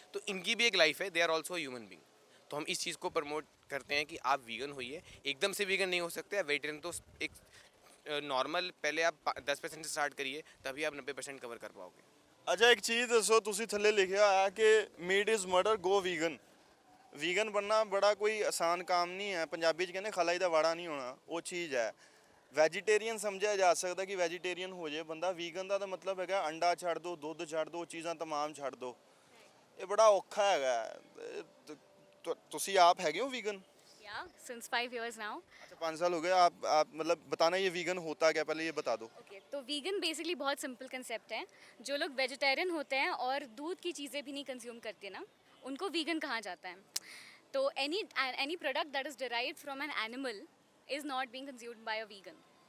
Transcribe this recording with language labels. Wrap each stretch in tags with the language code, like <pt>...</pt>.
<hi>तो इनकी भी एक लाइफ है,</hi> <en>They are also human being.</en> <hi>तो हम इस चीज़ को प्रमोट करते हैं कि आप वीगन होइए। एकदम से वीगन नहीं हो सकते, वेजिटेरियन तो एक नॉर्मल पहले आप 10% से स्टार्ट करिए, तभी आप 90% कवर कर पाओगे। अच्छा एक चीज़ दसो,</hi> <pa>ਤੁਸੀਂ ਥੱਲੇ ਲਿਖਿਆ ਹੈ ਕਿ</pa> <en>Meat is murder go vegan.</en> <hi>Vegan बनना बड़ा कोई आसान काम नहीं है।</hi> <pa>पंजाबी च कहने खलाई ਦਾ ਵਾੜਾ ਨਹੀਂ ਹੋਣਾ, ਉਹ ਚੀਜ਼ ਹੈ। ਵੈਜੀਟੇਰੀਅਨ ਸਮਝਿਆ ਜਾ ਸਕਦਾ ਕਿ ਵੈਜੀਟੇਰੀਅਨ ਹੋ ਜਾਏ ਬੰਦਾ। ਵੀਗਨ ਦਾ ਤਾਂ ਮਤਲਬ ਹੈਗਾ ਅੰਡਾ ਛੱਡ ਦਿਓ, ਦੁੱਧ ਛੱਡ ਦਿਓ, ਚੀਜ਼ਾਂ ਤਮਾਮ ਛੱਡ ਦਿਓ। ਇਹ ਬੜਾ ਔਖਾ ਹੈਗਾ। ਤੁਸੀਂ ਆਪ ਹੈਗੇ ਹੋ वीगन?</pa> <en>या since 5 years now।</en> <hi>अच्छा 5 साल हो गए। आप मतलब बताना ये वीगन होता क्या, पहले ये बता दो। ओके, तो वीगन बेसिकली बहुत सिंपल कंसेप्ट है। जो लोग वेजिटेरियन होते हैं और दूध की चीज़ें भी नहीं कंज्यूम करते ना, उनको वीगन कहा जाता है।</hi> <en>तो any product that is derived from an animal is not being consumed by a vegan.</en>